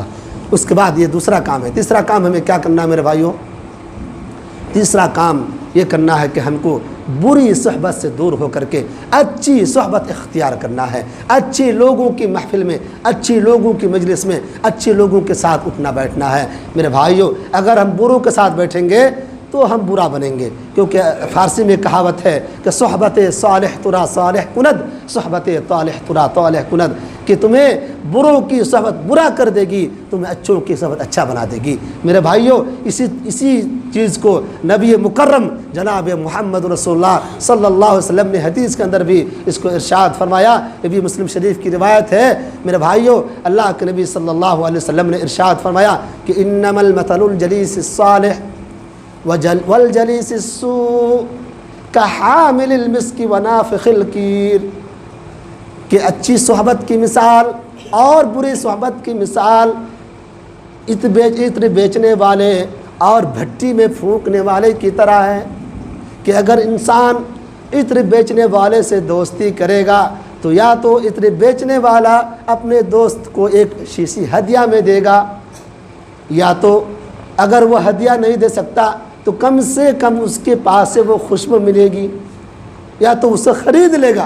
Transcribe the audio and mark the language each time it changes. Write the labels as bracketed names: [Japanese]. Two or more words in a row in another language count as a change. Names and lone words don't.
[Urdu] اس کے بعد یہ دوسرا کام ہے۔ تیسرا کام ہمیں کیا کرنا ہے میرے بھائیوں، تیسرا کام یہ کرنا ہے کہ ہم کو بری صحبت سے دور ہو کر کے اچھی صحبت اختیار کرنا ہے، اچھے لوگوں کی محفل میں، اچھے لوگوں کی مجلس میں، اچھے لوگوں کے ساتھ اٹھنا بیٹھنا ہے۔ میرے بھائیوں، اگر ہم بروں کے ساتھ بیٹھیں گے تو ہم برا بنیں گے، کیونکہ فارسی میں کہاوت ہے کہ [Persian] صحبت صالح ترا صالح کند، صحبت طالح ترا طالح کند، [Urdu] کہ تمہیں بروں کی صحبت برا کر دے گی، تمہیں اچھوں کی صحبت اچھا بنا دے گی۔ میرے بھائیوں، اسی چیز کو نبی مکرم جناب محمد رسول اللہ صلی اللہ علیہ وسلم نے حدیث کے اندر بھی اس کو ارشاد فرمایا۔ یہ بھی مسلم شریف کی روایت ہے۔ میرے بھائیوں، اللہ کے نبی صلی اللہ علیہ وسلم نے ارشاد فرمایا کہ [Arabic] انما المثل الجلیس الصالح والجلیس السوء کحامل المسک ونافخ الکیر، [Urdu] کہ اچھی صحبت کی مثال اور بری صحبت کی مثال عطر بیچنے والے اور بھٹی میں پھونکنے والے کی طرح ہے، کہ اگر انسان عطر بیچنے والے سے دوستی کرے گا تو یا تو عطر بیچنے والا اپنے دوست کو ایک شیشی ہدیہ میں دے گا، یا تو اگر وہ ہدیہ نہیں دے سکتا تو کم سے کم اس کے پاس سے وہ خوشبو ملے گی، یا تو اسے خرید لے گا۔